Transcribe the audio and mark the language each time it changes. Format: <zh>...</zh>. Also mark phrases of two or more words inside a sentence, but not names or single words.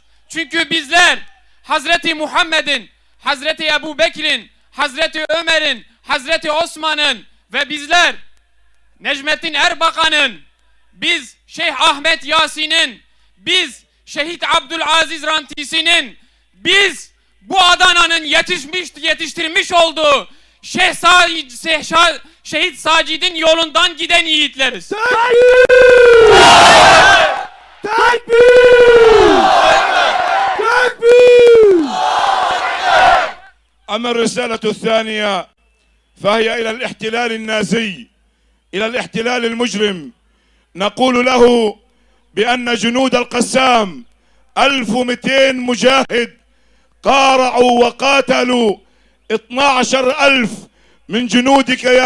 <tr>Çünkü bizler Hazreti Muhammed'in, Hazreti Ebu Bekir'in, Hazreti Ömer'in, Hazreti Osman'ın ve bizler Necmettin Erbakan'ın, biz Şeyh Ahmet Yasin'in, biz Şehit Abdülaziz Rantisi'nin, biz bu Adana'nın yetiştirmiş olduğu Şehit Sacid'in yolundan giden yiğitleriz.</tr> <ar>أما الرسالة الثانية فهي إلى الاحتلال النازي، إلى الاحتلال المجرم. نقول له بأن جنود القسام 1200 مجاهد قارعوا وقاتلوا 12,000 من جنودك يا</ar>